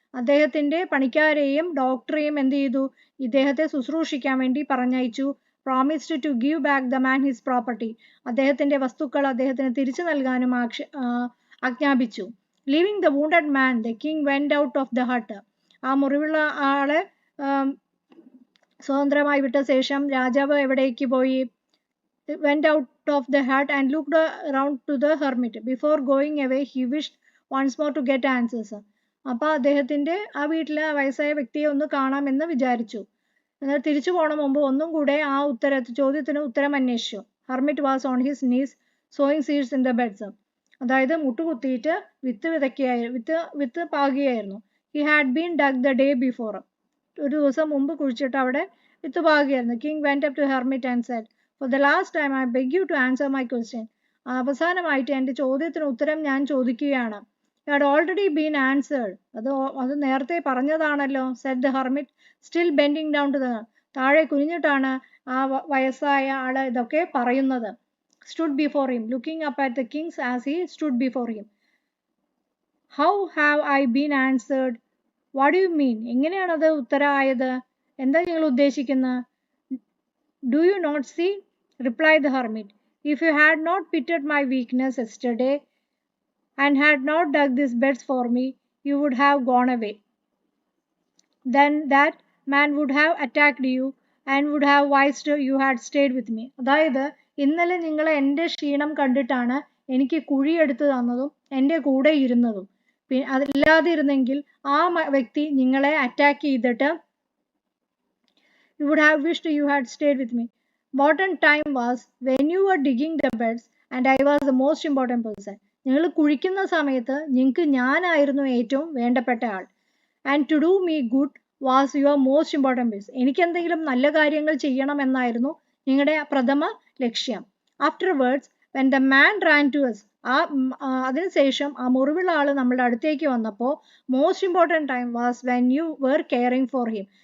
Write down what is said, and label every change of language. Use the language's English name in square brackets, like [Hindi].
[Malayalam] അദ്ദേഹത്തിൻ്റെ പണിക്കാരെയും ഡോക്ടറെയും എന്ത് ചെയ്തു, ഇദ്ദേഹത്തെ ശുശ്രൂഷിക്കാൻ വേണ്ടി പറഞ്ഞയച്ചു. [English] promised to give back the man his property. [Malayalam] അദ്ദേഹത്തിൻ്റെ വസ്തുക്കൾ അദ്ദേഹത്തിന് തിരിച്ചു നൽകാനും ആജ്ഞാപിച്ചു. [English] leaving the wounded man, the king went out of the hut. [Malayalam] ആ മുറിവുള്ള ആളെ സ്വതന്ത്രമായി വിട്ട ശേഷം രാജാവ് എവിടേക്ക് പോയി? [English] went out of the hut and looked around to the hermit. Before going away, he wished once more to get answers. [Malayalam] അപ്പോൾ അദ്ദേഹത്തിൻ്റെ ആ വീട്ടിലെ വയസ്സായ വ്യക്തിയെ ഒന്ന് കാണാമെന്ന് വിചാരിച്ചു. എന്നാൽ തിരിച്ചു പോണ മുമ്പ് ഒന്നും കൂടെ ആ ചോദ്യത്തിന് ഉത്തരം അന്വേഷിച്ചു. [English] Hermit was on his knees sowing seeds in the beds. [Malayalam] അതായത് മുട്ടുകുത്തിയിട്ട് വിത്ത് പാകുകയായിരുന്നു. [English] He had been dug the day before. [Malayalam] ഒരു ദിവസം മുമ്പ് കുഴിച്ചിട്ട് അവിടെ വിത്ത് പാകുകയായിരുന്നു. [English] King went up to hermit and said, For the last time, I beg you to answer my question. [Malayalam] അവസാനമായിട്ട് എൻ്റെ ചോദ്യത്തിന് ഉത്തരം ഞാൻ ചോദിക്കുകയാണ്. [English] You had already been answered. [Malayalam] അത് നേരത്തെ പറഞ്ഞതാണല്ലോ. [English] said the hermit, still bending down to the. [Malayalam] താഴെ കുനിഞ്ഞിട്ടാണ് ആ വയസ്സായ ആള് ഇതൊക്കെ പറയുന്നത്. [English] stood before him, looking up at the king as he stood before him. How have I been answered? What do you mean? [Malayalam] എങ്ങനെയാണത് ഉത്തരമായത്? എന്താ നിങ്ങൾ ഉദ്ദേശിക്കുന്നത്? [English] Do you not see? Replied the hermit. If you had not pitied my weakness yesterday and had not dug these beds for me, you would have gone away. Then that man would have attacked you and would have wished you had stayed with me. [Malayalam] അതായത് ഇന്നലെ നിങ്ങൾ എൻ്റെ ക്ഷീണം കണ്ടിട്ടാണ് എനിക്ക് കുഴിയെടുത്ത് തന്നതും എൻ്റെ കൂടെ ഇരുന്നതും. അതില്ലാതിരുന്നെങ്കിൽ ആ വ്യക്തി നിങ്ങളെ അറ്റാക്ക് ചെയ്തിട്ട് [English] you would have wished you had stayed with me. Important time was when you were digging the beds and I was the most important person. [Malayalam] നിങ്ങൾ കുഴിക്കുന്ന സമയത്ത് നിങ്ങൾക്ക് ഞാനായിരുന്നു ഏറ്റവും വേണ്ടപ്പെട്ട ആൾ. [English] And to do me good was your most important business. [Malayalam] എനിക്ക് എന്തെങ്കിലും നല്ല കാര്യങ്ങൾ ചെയ്യണമെന്നായിരുന്നു നിങ്ങളുടെ പ്രഥമ ലക്ഷ്യം. [English] afterwards when the man ran to us, [Malayalam] അതിനുശേഷം ആ മുറിവുള്ള ആൾ നമ്മളുടെ അടുത്തേക്ക് വന്നപ്പോൾ [English] Most important time was when you were caring for him.